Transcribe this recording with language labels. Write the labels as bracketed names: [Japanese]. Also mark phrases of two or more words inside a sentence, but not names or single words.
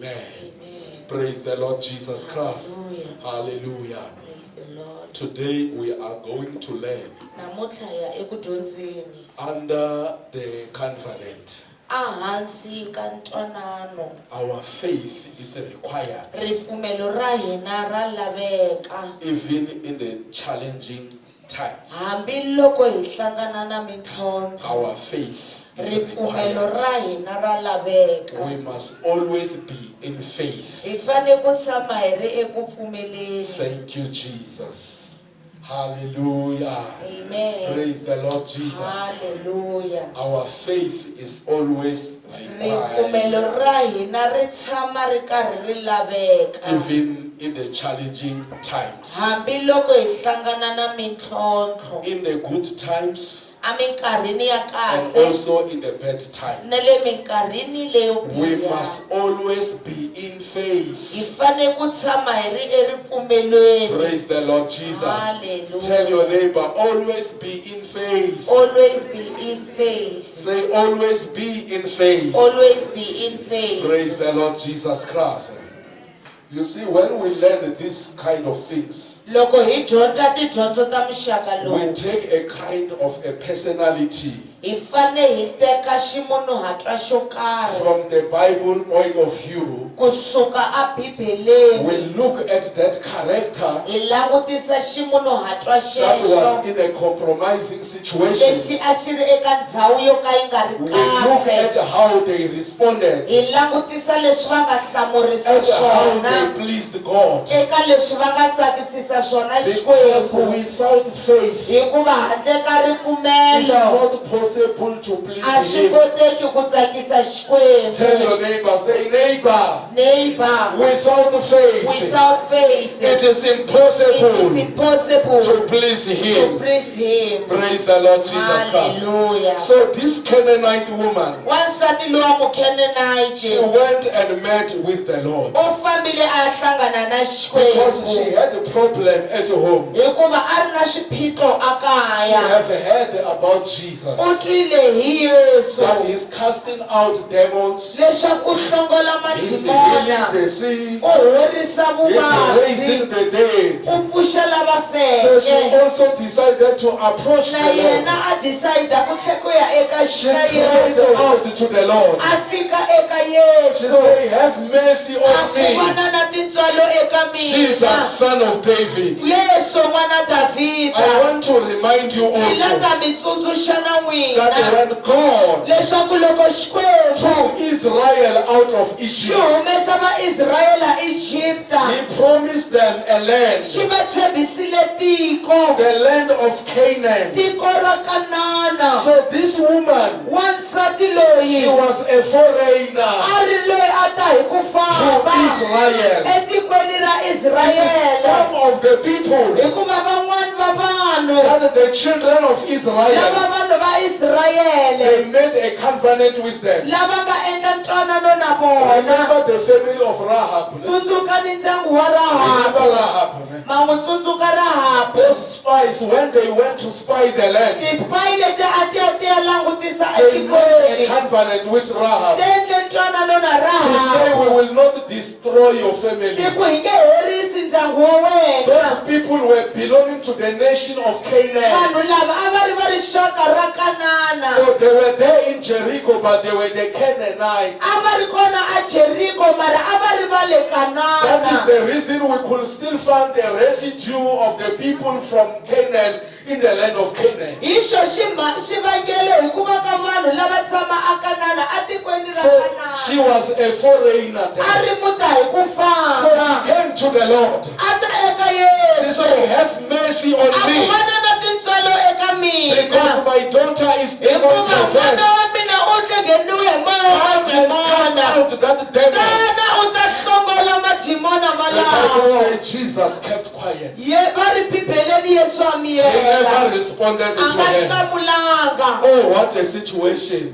[English] Amen. Praise the Lord Jesus Christ. Hallelujah. Hallelujah. Praise the Lord. Today we are going to learn [Tsonga] Namuntlha hi ya eku dyondzeni [English] under the covenant. [Tsonga] ehansi ka ntwanano. [English] Our faith is required [Tsonga] Ripfumelo ra hina ra laveka. [English] even in the challenging times. [Tsonga] Hambiloko hi hlangana na mintlhontlho. [English] Our faith is [Tsonga] Ripfumelo [English] required. [Tsonga] ra hina ra laveka. [English] We must always be in faith. [Tsonga] Hi fane ku tshama hi ri eku pfumeleni. [English] Thank you, Jesus. Hallelujah. Amen. Praise the Lord Jesus. Hallelujah. Our faith is always [Tsonga] Ripfumelo [English] required, [Tsonga] ra hina ri tshama ri karhi ri laveka. [English] even in the challenging times. [Tsonga] Hambiloko hi hlangana na mintlhontlho. [English] In the good times [Tsonga] Aminkarhini ya [English] and [Tsonga] kahle [English] also in the bad [Tsonga] na le [English] times. [Tsonga] minkarhini leyo [English] We [Tsonga] biha. [English] must always be in faith. [Tsonga] Hi fane ku tshama hi ri eripfumelweni. [English] Praise the Lord Jesus. Hallelujah. Tell your neighbor, always be in faith. Always be in faith. Say, always be in faith. Always be in faith. Praise the Lord Jesus Christ. You see, when we learn these kind of things, [Tsonga] Loko hi dyondza tidyondzo ta muxaka [English] we [Tsonga] lowu, [English] take a kind of a personality [Tsonga] hi fane hi teka ximunhuhatwa xo karhi [English] from the Bible point of view. [Tsonga] kusuka a [English] We [Tsonga] Bibeleni. [English] look at that character [Tsonga] Hi langutisa ximunhuhatwa [English] that [Tsonga] xexo [English] was in a compromising situation. [Tsonga] lexi a xi ri eka ndhawu yo ka yi nga ri [English] We look at [Tsonga] kahle. [English] how they responded, [Tsonga] Hi langutisa leswi va nga hlamurisa [English] at how [Tsonga] swona [English] they pleased God. [Tsonga] eka leswi va nga tsakisisa swona [English] Because [Tsonga] Xikwembu. [English] without faith, [Tsonga] Hikuva handle ka [English] it's [Tsonga] ripfumelo [English] not possible to please [Tsonga] a swi [English] Him. [Tsonga] koteki ku tsakisa [English] Tell [Tsonga] Xikwembu. [English] your neighbor, say, neighbor, Neighbor, without faith, without faith, it is it is impossible impossible to please to Him. please Him. Praise the Lord Jesus Christ. Hallelujah. So this Canaanite woman, [Tsonga] Wansati lowa Mukhenenayiti [English] she went and met with the Lord [Tsonga] u fambile a ya hlangana na [English] because she [Tsonga] Xikwembu [English] had a problem at home. [Tsonga] hikuva a ri na swiphiqo a [English] She [Tsonga] kaya. [English] have heard about Jesus, [Tsonga] U twile hi Yesu [English] that He's casting out demons, [Tsonga] leswaku u hlongola [English] He's [Tsonga] madimona, [English] healing the sick, [Tsonga] u horisa [English] He's raising [Tsonga] vuvabyi, [English] the dead. [Tsonga] u pfuxa lava [English] So she [Tsonga] feke. [English] also decided to approach [Tsonga] Na [English] the [Tsonga] yena [English] Lord. [Tsonga] a decide ku tlhe ku ya eka [English] She [Tsonga] ka [English] cried [Tsonga] Yesu. [English] out to the Lord. [Tsonga] A fika eka [English] She [Tsonga] Yesu. [English] said, have mercy [Tsonga] A [English] on [Tsonga] ku [English] me, [Tsonga] vana na tintswalo eka [English] Jesus, [Tsonga] mina. [English] son of David. [Tsonga] Yesu n'wana [English] I [Tsonga] Davhida. [English] want to remind you [Tsonga] Hi [English] also [Tsonga] lava mi tsundzuxa na [English] that [Tsonga] n'wina [English] when God [Tsonga] leswaku loko Xikwembu [English] took Israel out of [Tsonga] xi [English] Egypt, [Tsonga] humesa vaIsrayele Ejipta, [English] He promised them a land, [Tsonga] xi va tshembisile tiko, [English] the land of Canaan. [Tsonga] tiko ra Kanana. [English] So this woman, [Tsonga] Wansati [English] she [Tsonga] loyi [English] was a foreigner [Tsonga] a ri loyi a ta hi ku [English] to [Tsonga] famba [English] Israel. [Tsonga] etikweni ra [English] Some [Tsonga] Israyele. [English] of the people [Tsonga] Hikuva van'wani va vanhu [English] that the children of [Tsonga] lava [English] Israel, [Tsonga] vanhu va Israyele [English] they made a covenant with them. [Tsonga] lava nga endla ntwanano na vona. [English] Remember the family of Rahab. [Tsonga] Tsundzukani ndyangu wa [English] Remember [Tsonga] Rahabu. [English] Rahab. [Tsonga] Ma n'wi tsundzuka Rahabu. [English] Those spies, when they went to spy the land, [Tsonga] Ti-spy leti a ti ya ti ya langutisa [English] they made a [Tsonga] etikweni. [English] covenant with Rahab [Tsonga] Ti endle ntwanano na [English] to say, we [Tsonga] Rahabu. [English] will not destroy your family. [Tsonga] Ti ku hi nge herisi ndyangu wa wena. [English] Those people were belonging to the nation of Canaan. [Tsonga] Vanhu lava a va ri va rixaka ra Kanana. [English] So they were there in Jericho, but they were the Canaanites. [Tsonga] A va ri kona a Jeriko mara a va ri va le [English] That is [Tsonga] Kanana. [English] the reason we could still find the residue of the people from Canaan in the land of Canaan. [Tsonga] Hi xo xivangelo hi ku va ka vanhu lava tshama a Kanana a tikweni ra [English] So she [Tsonga] Kanana. [English] was a foreigner [Tsonga] A [English] there. [Tsonga] ri muta hi ku [English] So [Tsonga] famba. [English] she came to the Lord. [Tsonga] A ta eka [English] She [Tsonga] Yesu. [English] said, have mercy on [Tsonga] A ku [English] me, [Tsonga] vana na tintswalo eka [English] because [Tsonga] mina. [English] my daughter is demon [Tsonga] Hikuva n'wana [English] possessed. [Tsonga] wa mina u tlhegeniwe hi moya wa [English] Come and cast [Tsonga] madimona. [English] out that demon. [Tsonga] Kana u ta hlongola madimona [English] The Bible [Tsonga] malawo. [English] says Jesus kept quiet. [Tsonga] Va ri Bibeleni Yesu a [English] He [Tsonga] miyela. [English] never responded [Tsonga] A [English] to [Tsonga] nga [English] her. [Tsonga] hlamulanga. [English] Oh, what a situation.